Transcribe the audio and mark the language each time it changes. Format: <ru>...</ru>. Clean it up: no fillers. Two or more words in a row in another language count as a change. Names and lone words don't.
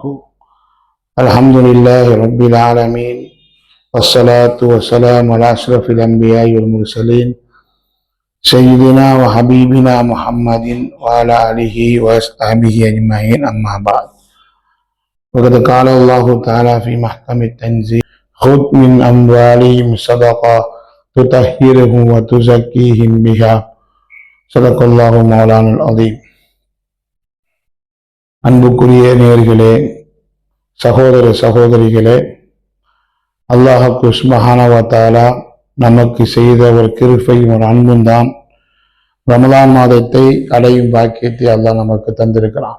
<ar>الحمد لله رب العالمين والصلاة والسلام على أشرف الأنبياء والمرسلين سيدنا وحبيبنا محمد وعلى آله وصحبه أجمعين أما بعد. وقد قال الله تعالى في محكم التنزيل: خذ من أموالهم صدقة تطهرهم وتزكيهم بها. صدق الله مولانا العظيم.</ar> <ta>அன்புக்குரிய நேயர்களே, சகோதர சகோதரிகளே,</ta> <ar>الله سبحانه وتعالى</ar> <ta>நமக்கு செய்த ஒரு கிருபையும் ஒரு அன்பும் தான் ரமலான் மாதத்தை அடையும் பாக்கியத்தை அல்லாஹ் நமக்கு தந்திருக்கிறான்.</ta>